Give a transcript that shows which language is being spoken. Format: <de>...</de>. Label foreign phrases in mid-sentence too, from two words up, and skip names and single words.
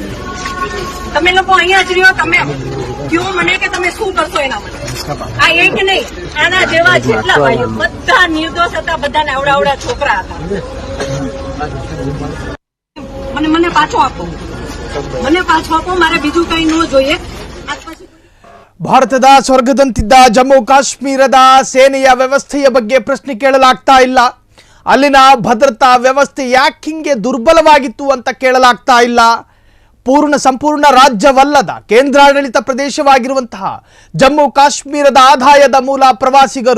<gu>તમે લોકો અહીંયા જ રહ્યો, તમે કયો મને કે તમે શું કરશો એના માટે. આ એક નહીં, આના જેવા જેટલા ભાઈઓ બધા નિર્દોષ હતા, બધાને આવડા છોકરા હતા. મને પાછો આપો મારે બીજું કઈ ન જોઈએ.</gu> <kn>ಭಾರತದ ಸ್ವರ್ಗದಂತಿದ್ದ ಜಮ್ಮು ಕಾಶ್ಮೀರದ ಸೇನೆಯ ವ್ಯವಸ್ಥೆಯ ಬಗ್ಗೆ ಪ್ರಶ್ನೆ ಕೇಳಲಾಗ್ತಾ ಇಲ್ಲ. ಅಲ್ಲಿನ ಭದ್ರತಾ ವ್ಯವಸ್ಥೆ ಯಾಕೆ ಹಿಂಗೆ ದುರ್ಬಲವಾಗಿತ್ತು ಅಂತ ಕೇಳಲಾಗ್ತಾ ಇಲ್ಲ. ಸಂಪೂರ್ಣ ರಾಜ್ಯವಲ್ಲದ ಕೇಂದ್ರಾಡಳಿತ ಪ್ರದೇಶವಾಗಿರುವಂತಹ ಜಮ್ಮು ಕಾಶ್ಮೀರದ ಆದಾಯದ ಮೂಲ ಪ್ರವಾಸಿಗರು.</kn>